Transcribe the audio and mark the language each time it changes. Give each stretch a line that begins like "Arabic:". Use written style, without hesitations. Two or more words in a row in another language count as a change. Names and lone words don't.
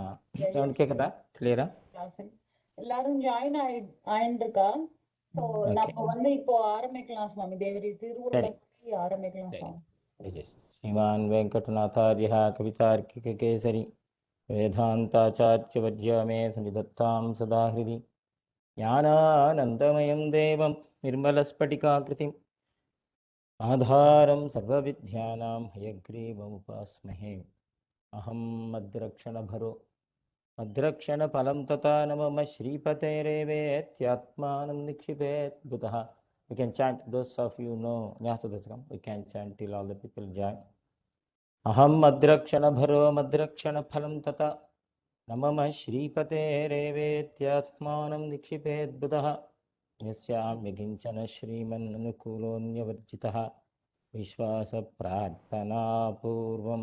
Tamil: சவுண்ட் கேட்குதா? கிளியரா? ஆசன் எல்லாரும் ஜாயின் ஆயிண்டிருக்கா, ஸோ நம்ம வந்து இப்போ ஆரம்பிக்கலாம் சுவாமி. தேவரி திருவள்ளம் படி ஆரம்பிக்கலாம் சுவாமி.
Sanskrit: जय जय श्रीमान वेंकटनाथार्य कवितार्किककेसरी वेदांताचार्यवर्य मे सन्निधत्तां सदा हृदि ज्ञानानन्दमयं देवं निर्मलस्फटिकाकृतिम् आधारं सर्वविद्यानां हयग्रीवमुपास्महे. अहं मद्रक्षणभरो मद्रक्षणफलं तथा न मम श्रीपतेरेवेत्यात्मानं निक्षिपेत् बुधः.
English: We can chant, those of you know Nyasadasakam, we can chant till all the people join.
Sanskrit: अहं मद्रक्षणभरो मद्रक्षणफलं तथा न मम श्रीपतेरेवेत्यात्मानं निक्षिपेत् बुधः न्यस्याम्यकिञ्चनः श्रीमान्-अनुकूलोऽन्यवर्जितः विश्वास-प्रार्थना-पूर्वम्